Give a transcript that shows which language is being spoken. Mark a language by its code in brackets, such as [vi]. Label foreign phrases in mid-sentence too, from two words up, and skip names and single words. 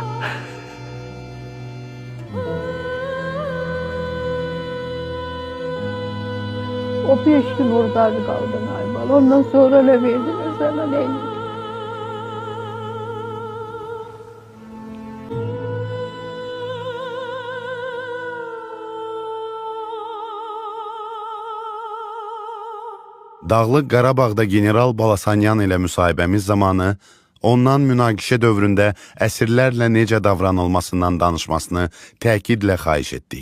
[tr] O 5 gün oradaydı kaldın Aybal. Ondan sonra ne verdiler sana neydi? [az] Dağlıq Qarabağda general Balasanyan ilə müsahibəmiz zamanı ondan münaqişə dövründə əsirlərlə necə davranılmasından danışmasını təkidlə xahiş etdik.